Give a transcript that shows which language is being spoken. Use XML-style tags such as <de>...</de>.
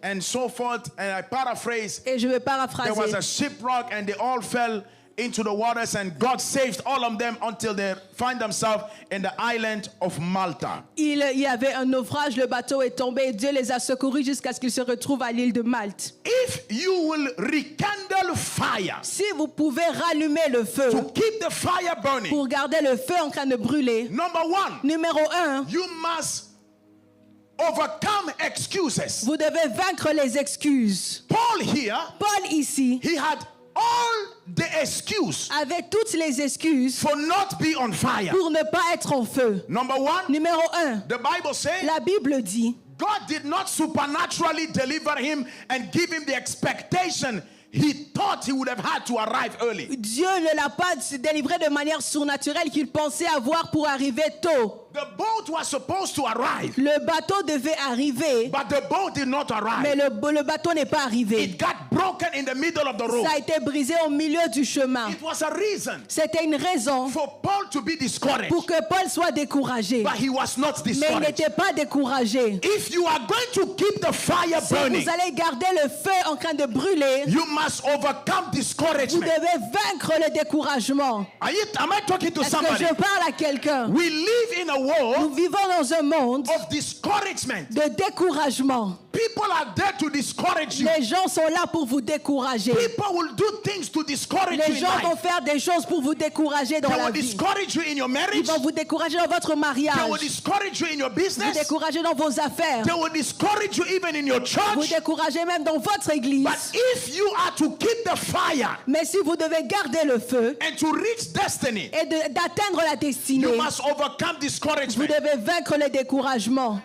<en>and so forth, and I paraphrase,</en> <fr>et je vais</fr> <en>there was</en> <fr>paraphraser,</fr> <en>a shipwreck and they all fell into the waters, and God saved all of them until they find themselves in the island of Malta.</en> <fr>il y avait un naufrage, le bateau est tombé et Dieu les a secourus jusqu'à ce qu'ils se retrouvent à l'île de Malte.</fr> <en>If you will rekindle fire</en> <fr>Si vous pouvez rallumer le feu</fr> <en>to keep the fire burning,</en> <fr>pour garder le feu en train de brûler,</fr> <en>number one,</en> <fr>numéro 1,</fr> <en>you must overcome excuses.</en> <fr>vous devez vaincre les excuses.</fr> <en>Paul here,</en> <fr>Paul ici</fr> <en>he had all the excuse</en> <fr>avait toutes les excuses</fr> <en>for not be on fire.</en> <fr>pour ne pas être en feu.</fr> <en>Number one,</en> <fr>Numéro 1,</fr> <en>the Bible says</en> <fr>la Bible dit,</fr> <en>God did not supernaturally deliver him and give him the expectation he thought he would have had to arrive early.</en> <fr>Dieu ne l'a pas délivré de manière surnaturelle qu'il pensait avoir pour arriver tôt.</fr> <en>The boat was supposed to arrive,</en> <fr>Le bateau devait arriver,</fr> <en>but the boat did not</en> <fr>mais</fr> <en>arrive.</en> <fr>le bateau n'est pas arrivé.</fr> <en>It got broken in the middle of the road.</en> <fr>Ça a été brisé au milieu du chemin.</fr> <en>It was a reason</en> <fr>C'était une raison</fr> <en>for Paul to be discouraged,</en> <fr>pour que Paul soit découragé.</fr> <en>but he was not</en> <fr>Mais il</fr> <en>discouraged.</en> <fr>n'était pas découragé.</fr> <en>If you are going to keep the fire</en> <fr>Si</fr> <en>burning,</en> <fr>vous allez garder le feu en train de brûler,</fr> <en>you must overcome</en> <fr>vous</fr> <en>discouragement.</en> <fr>devez vaincre le découragement.</fr> <en>Am I talking to</en> <fr>Est-ce que</fr> <en>somebody?</en> <fr>je parle à quelqu'un?</fr> <en>We live in a</en> <fr>Nous</fr> <en>world</en> <fr>vivons dans un monde</fr> <en>of discouragement.</en> <fr>de découragement.</fr> <en>People are there to discourage you.</en> <fr>Les gens sont là pour vous décourager.</fr> <en>People will do things to discourage you</en> <fr>Les</fr> <en>in</en> <fr>gens vont</fr> <en>life.</en> <fr>faire des choses pour vous décourager dans</fr> <en>They</en> <fr>la</fr> <en>will</en> <fr>vie.</fr> <en>discourage you in your</en> <fr>Ils</fr> <en>marriage.</en> <fr>vont vous décourager dans votre</fr> <en>They will</en> <fr>mariage,</fr> <en>discourage you in your</en> <fr>vous</fr> <en>business.</en> <fr>décourager dans vos affaires,</fr> <en>They will discourage you even in your</en> <fr>vous</fr> <en>church.</en> <fr>décourager même dans votre église.</fr> <en>But if you are to keep the fire</en> <fr>Mais si vous devez garder le feu</fr> <en>and to reach destiny,</en> <fr>et d'atteindre la</fr> <en>you</en> <fr>destinée,</fr> <en>must overcome</en> <fr>vous</fr> <en>discouragement.</en> <fr>devez vaincre le découragement.</fr>